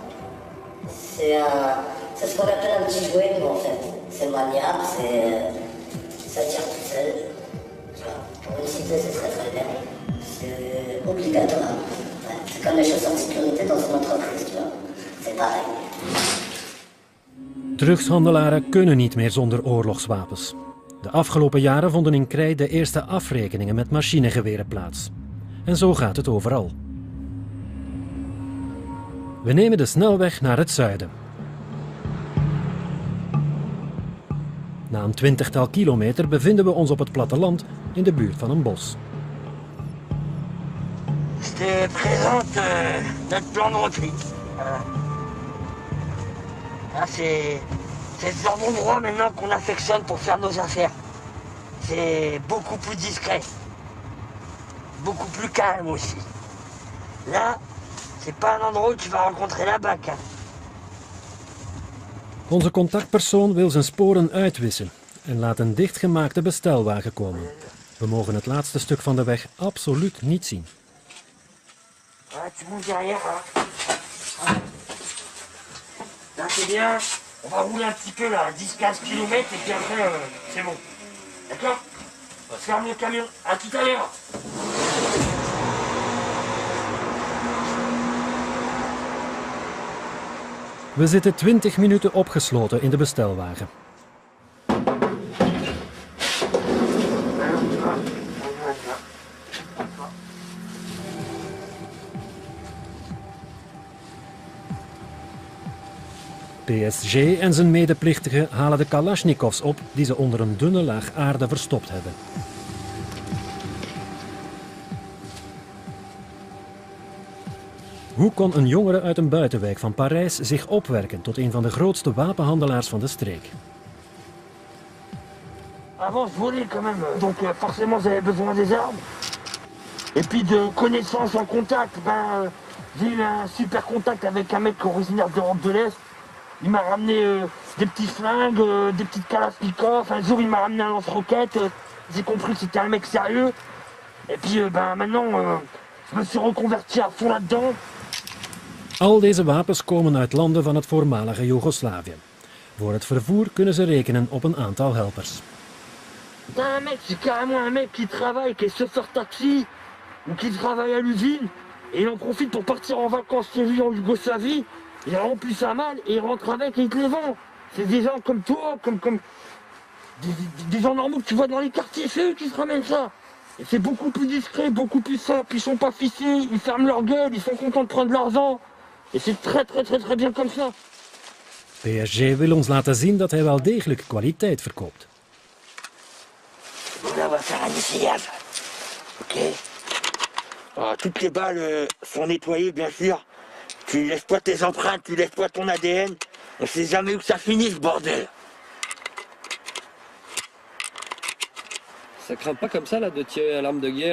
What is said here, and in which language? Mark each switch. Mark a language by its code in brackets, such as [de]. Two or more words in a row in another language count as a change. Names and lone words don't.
[fr] C'est ce qu'on appelle un petit jouet, nous, en fait. C'est maniable, ça tire tout seul. Tu vois, pour une cité, c'est très très bien. C'est obligatoire. Ouais, c'est comme les chaussures de sécurité dans une entreprise, tu vois. C'est pareil. [nl] Drugshandelaren kunnen niet meer zonder oorlogswapens. De afgelopen jaren vonden in Creil de eerste afrekeningen met machinegeweren plaats. En zo gaat het overal. We nemen de snelweg naar het zuiden. Na een 20-tal kilometer bevinden we ons op het platteland in de buurt van een bos. [fr] Je te présente notre plan de repli. C'est ce genre d'endroit maintenant qu'on affectionne pour faire nos affaires. C'est beaucoup plus discret. Beaucoup plus calme aussi. Là, c'est pas un endroit où tu vas rencontrer la BAC. [nl] Onze contactpersoon wil zijn sporen uitwissen en laat een dichtgemaakte bestelwagen komen. We mogen het laatste stuk van de weg absoluut niet zien. [fr] Tu montes derrière. Là, c'est bien. On va rouler un petit peu là, 10-15 km et puis après, c'est bon. D'accord? Ferme le camion. À tout à l'heure. [nl] We zitten 20 minuten opgesloten in de bestelwagen. PSG en zijn medeplichtigen halen de Kalashnikovs op die ze onder een dunne laag aarde verstopt hebben. Hoe kon een jongere uit een buitenwijk van Parijs zich opwerken tot een van de grootste wapenhandelaars van de streek? [fr] Avant, je volais quand même, donc forcément j'avais besoin des armes. Et puis de connaissances en contact, j'ai eu un super contact avec un mec originaire d'Europe de l'Est. Il m'a ramené des petits flingues, des petites Kalashnikov. Un jour, il m'a ramené un lance-roquette. J'ai compris que c'était un mec sérieux. Et puis maintenant, Je me suis reconverti à fond là-dedans. [nl] Al deze wapens komen uit landen van het voormalige Joegoslavië. Voor het vervoer kunnen ze rekenen op een aantal helpers. [fr] T'as un mec, c'est carrément un mec qui travaille, qui est chauffeur taxi, ou qui travaille à l'usine, et il en profite pour partir en vacances chez lui en Yougoslavie, il remplit sa malle et il rentre avec et il te les vend. C'est des gens comme toi, comme des gens normaux que tu vois dans les quartiers, c'est eux qui se ramènent ça. Et c'est beaucoup plus discret, beaucoup plus simple, ils sont pas fichés, ils ferment leur gueule, ils sont contents de prendre l'argent. Et c'est très bien comme ça. [nl] PSG wil ons laten zien dat hij wel degelijk kwaliteit verkoopt. [fr] Là, on va faire un essayage. Ok. Alors, toutes les balles sont nettoyées, bien sûr. Tu laisses pas tes empreintes, tu laisses pas ton ADN. On sait jamais où ça finit, ce bordel. Ça craint pas comme ça là de tirer à l'arme de guerre